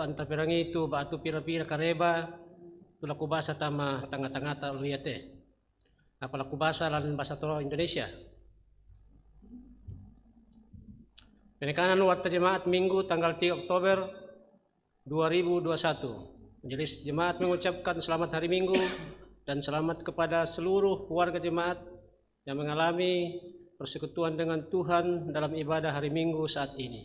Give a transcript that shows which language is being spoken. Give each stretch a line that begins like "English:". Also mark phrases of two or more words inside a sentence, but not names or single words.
Toraja-Sa'dan: anta pirangi tu batu pira-pira kareba tu laku basa tama tanga-tanga ta uliyate apa laku basa lan basa toro Indonesia.
Indonesian: Penekanan warta jemaat Minggu tanggal 3 Oktober 2021. Majelis jemaat mengucapkan selamat hari Minggu dan selamat kepada seluruh warga jemaat yang mengalami persekutuan dengan Tuhan dalam ibadah hari Minggu saat ini.